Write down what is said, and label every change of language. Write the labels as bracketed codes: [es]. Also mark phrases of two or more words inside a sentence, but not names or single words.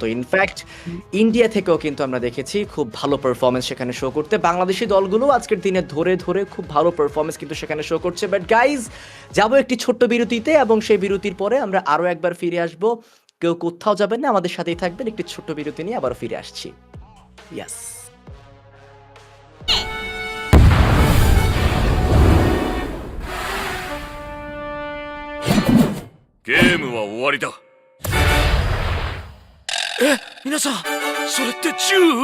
[bn] ইনফ্যাক্ট ইন্ডিয়া থেকেও কিন্তু আমরা দেখেছি খুব ভালো পারফরমেন্স সেখানে শো করতে। বাংলাদেশি দলগুলো আজকের দিনে ধরে খুব ভালো পারফরমেন্স কিন্তু সেখানে শো করছে। [en] But guys, [bn] যাবো একটি ছোট্ট বিরতিতে, এবং সেই বিরতির পরে আমরা আরও একবার ফিরে আসবো। কেউ কোথাও যাবেন না, আমাদের সাথেই থাকবেন। একটি ছোট্ট বিরতি নিয়ে আবার ফিরে আসছি। [en] Yes. [ja] ゲームは終わりだ。え、皆さん、それって銃？